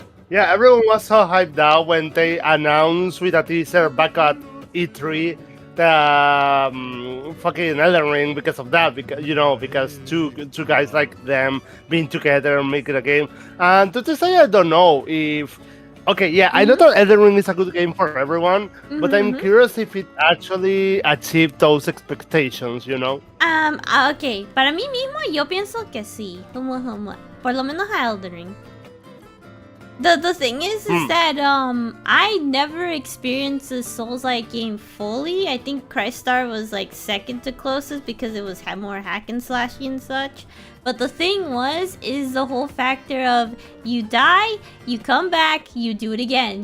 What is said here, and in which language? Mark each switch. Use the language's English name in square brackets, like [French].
[English] Yeah, everyone was so hyped out when they announced with a teaser back at E3 the fucking Elden Ring because of that, because two guys like them being together and making a game. And to say, I don't know if... Okay, yeah, I know that Elden Ring is a good game for everyone, but I'm curious if it actually achieved those expectations, you know? [Spanish] Okay, para mí mismo yo pienso que sí. Por lo menos a Elden Ring. [English] The thing is that I never experienced a Souls-like game fully. I think Crystar was like second to closest because it was more hack and slashy and such. But the thing is the whole factor of you die, you come back, you do it again.